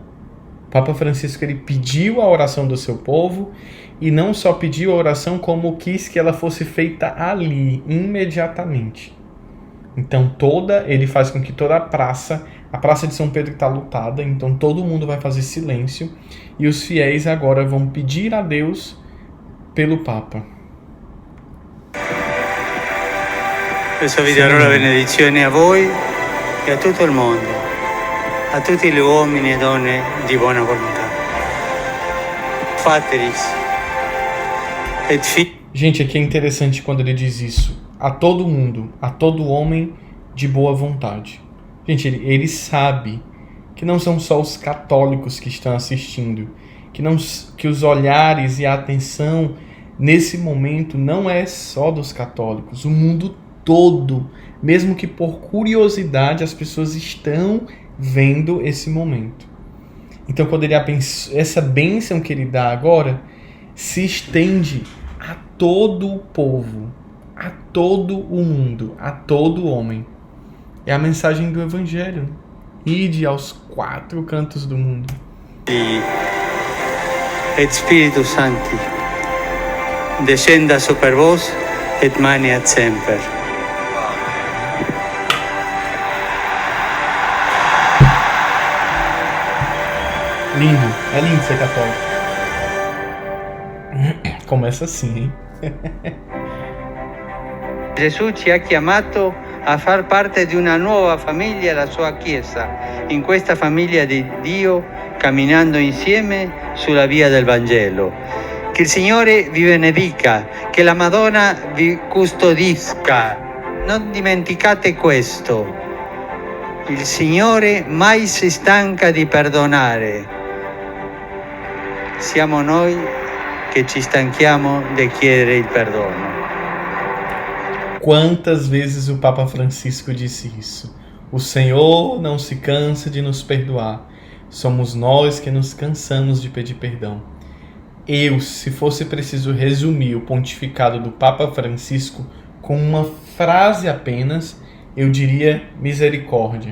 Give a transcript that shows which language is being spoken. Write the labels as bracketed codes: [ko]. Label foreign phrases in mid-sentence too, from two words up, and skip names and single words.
[pt] O Papa Francisco, ele pediu a oração do seu povo, e não só pediu a oração, como quis que ela fosse feita ali, imediatamente. Então ele faz com que toda a praça A Praça de São Pedro está lotada, então todo mundo vai fazer silêncio e os fiéis agora vão pedir a Deus pelo Papa. [it] Adesso vi darò la benedizione a voi e a tutto il mondo, a tutti gli uomini e donne di buona volontà. [la] Pateris et Filii. [pt] Gente, aqui é interessante quando ele diz isso. A todo mundo, a todo homem de boa vontade. Gente, ele sabe que não são só os católicos que estão assistindo, que os olhares e a atenção nesse momento não é só dos católicos, o mundo todo, mesmo que por curiosidade as pessoas estão vendo esse momento. Então, quando ele essa bênção que ele dá agora se estende a todo o povo, a todo o mundo, a todo homem. É a mensagem do Evangelho. Ide aos 4 cantos do mundo. [la] Et Spiritus Sancti, descenda super vos et maniat semper. [pt] Lindo. É lindo ser católico. Começa assim, hein? [it] Gesù ci ha chiamato a far parte di una nuova famiglia, la sua Chiesa, in questa famiglia di Dio, camminando insieme sulla via del Vangelo. Che il Signore vi benedica, che la Madonna vi custodisca. Non dimenticate questo. Il Signore mai si stanca di perdonare. Siamo noi che ci stanchiamo di chiedere il perdono. [pt] Quantas vezes o Papa Francisco disse isso? O Senhor não se cansa de nos perdoar. Somos nós que nos cansamos de pedir perdão. Se fosse preciso resumir o pontificado do Papa Francisco com uma frase apenas, eu diria misericórdia.